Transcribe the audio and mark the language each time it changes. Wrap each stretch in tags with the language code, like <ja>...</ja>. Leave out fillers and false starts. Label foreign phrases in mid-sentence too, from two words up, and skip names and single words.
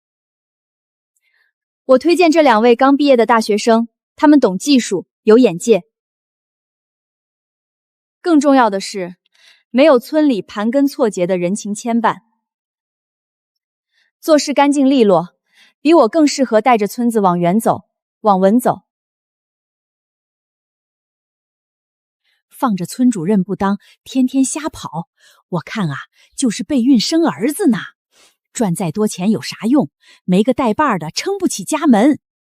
<zh>我推薦這2位剛畢業的大學生，他們懂技術，有眼界。更重要的是，沒有村裡盤根錯節的人情牽絆，做事乾淨利落，比我更適合帶着村子往遠走，往穩走。放着村主任不當，天天瞎跑，我看啊，就是备孕生兒子呢。賺再多錢有啥用？沒個帶把的，撐不起家門。</zh>